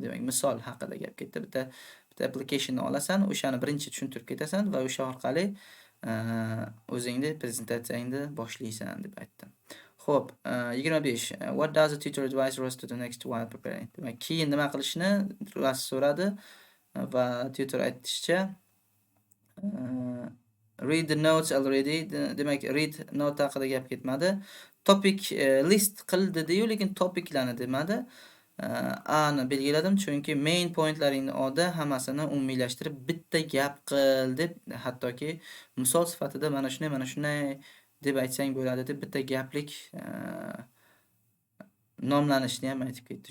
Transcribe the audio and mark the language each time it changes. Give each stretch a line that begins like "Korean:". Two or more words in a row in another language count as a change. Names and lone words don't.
Uzbek: Demak, misol haqida gap ketdi. Bitta applicationni olasan, o'shani birinchi tushuntirib ketasan va o'sha orqali o'zingni prezentatsiyangni boshlaysan deb aytdim. Xo'p, 25.
English: What does the tutor advise Ross to do next while preparing?
Uzbek: Demak, keyin nima qilishni Ross so'radi va tutor aytishicha
English: read the notes already.
Uzbek: Demak,
English: read note
Uzbek: haqida gap ketmadi.
English: Topic list
Uzbek: qil dedi-yu, lekin topiklarni demadi. A ni belgiladim, chunki
English: main pointlaringni
Uzbek: oldi, hammasini umumiylashtirib bitta gap qil deb, hattoki misol sifatida mana shunday deb aytsang bo'ladi deb bitta gaplik nomlanishni ham aytib ketdi.